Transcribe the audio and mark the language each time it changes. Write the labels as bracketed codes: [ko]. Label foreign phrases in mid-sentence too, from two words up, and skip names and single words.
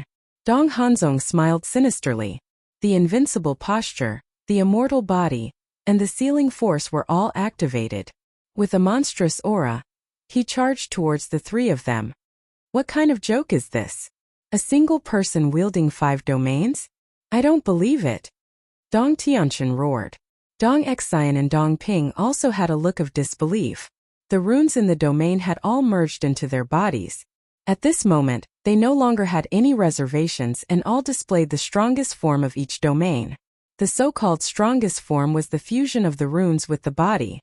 [en] Dong Hanzong smiled sinisterly. The invincible posture, the immortal body, and the sealing force were all activated. With a monstrous aura, he charged towards the three of them. What kind of joke is this? A single person wielding 5 domains? I don't believe it. Dong Tianqian roared. Dong Xian and Dong Ping also had a look of disbelief. The runes in the domain had all merged into their bodies. At this moment, they no longer had any reservations and all displayed the strongest form of each domain. The so-called strongest form was the fusion of the runes with the body.